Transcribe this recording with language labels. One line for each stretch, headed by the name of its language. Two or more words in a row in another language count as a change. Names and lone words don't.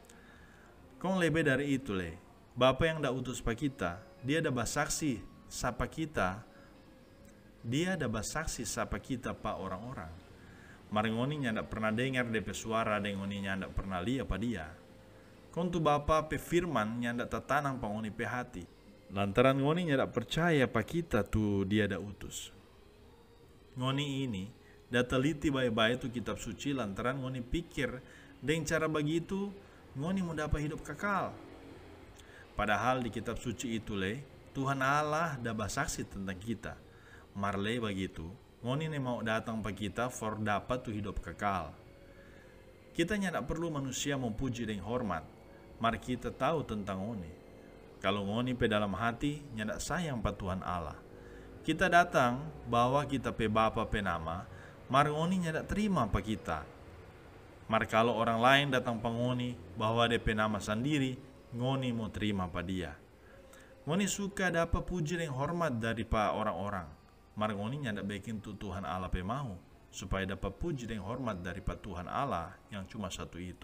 Manado Malay: Kong lebih dari itu Bapa yang dah utus pa kita, dia dah bersaksi sapa kita. Dia dah bersaksi sapa kita pa orang-orang. Mar ngoni nyanda pernah dengar DP suara dan ngoni nyanda pernah lihat pa dia. Kong tu Bapa pe firman nyanda tertanam pa ngoni pe hati. Lantaran ngoni nyanda percaya pa kita tu dia dah utus. Ngoni ini dah teliti baik-baik tu kitab suci lantaran ngoni pikir dengan cara begitu ngoni mau dapat hidup kekal. Padahal di kitab suci itu Tuhan Allah dah bersaksi tentang kita. Mar begitu ngoni ne mau datang pa kita for dapat tu hidup kekal. Kita nyanda perlu manusia memuji dengan hormat. Mar kita tahu tentang ngoni. Kalau ngoni pe dalam hati nyanda sayang pa Tuhan Allah. Kita datang bawa kita pe Bapa pe nama, mar ngoni nyanda terima pa kita. Mar kalau orang lain datang pa ngoni bawa de pe nama sendiri, ngoni mau terima pa dia. Ngoni suka dapat puji dan hormat dari pa orang-orang. Mar ngoni nyanda bikin tu Tuhan Allah pe mau, supaya dapat puji dan hormat dari pa Tuhan Allah yang cuma satu itu.